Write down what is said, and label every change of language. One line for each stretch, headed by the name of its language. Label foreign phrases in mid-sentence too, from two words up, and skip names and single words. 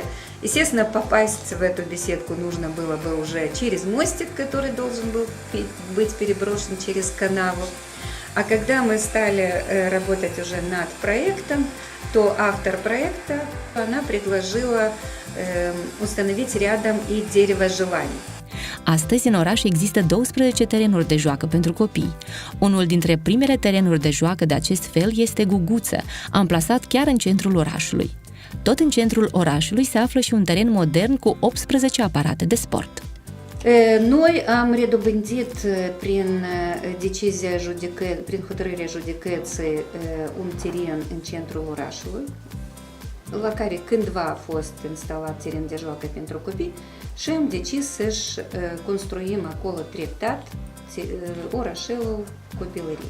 Russian: Естественно, попасть в эту беседку нужно было бы уже через мостик, который должен был быть переброшен через канаву. А когда мы стали работать уже над проектом, то автор проекта, она предложила установить рядом и дерево желаний.
Romanian: Astăzi, în oraș există 12 terenuri de joacă pentru copii. Unul dintre primele terenuri de joacă de acest fel este Guguță, amplasat chiar în centrul orașului. Tot în centrul orașului se află și un teren modern cu 18 aparate de sport. Noi am redobândit prin decizia prin hotărârea judecății un teren în centrul orașului, la care cândva a fost instalat teren de joacă pentru copii și am decis să-și construim acolo treptat orașelul copilăriei.